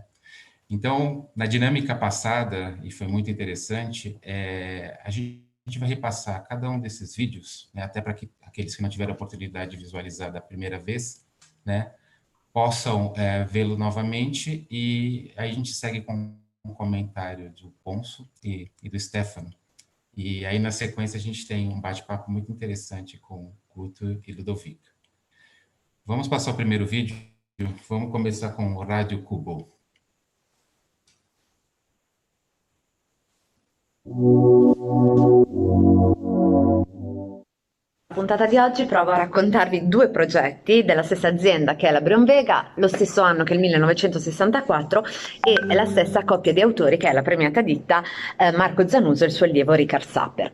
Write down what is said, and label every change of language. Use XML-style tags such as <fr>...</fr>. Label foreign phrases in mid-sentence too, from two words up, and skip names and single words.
<pt>Então, na dinâmica passada, e foi muito interessante, a gente vai repassar cada um desses vídeos, né, até para que aqueles que não tiveram a oportunidade de visualizar da primeira vez, né, possam vê-lo novamente, e aí a gente segue com um comentário do Ponço e do Stefano. E aí, na sequência, a gente tem um bate-papo muito interessante com Guto e Ludovica. Vamos passar o primeiro vídeo? Vamos começar com o Rádio Cubo.</pt> <it>La puntata di oggi provo a raccontarvi 2 progetti della stessa azienda, che è la Brion Vega, lo stesso anno che il 1964, e la stessa coppia di autori, che è la premiata ditta Marco Zanuso e il suo allievo Richard Sapper.</it>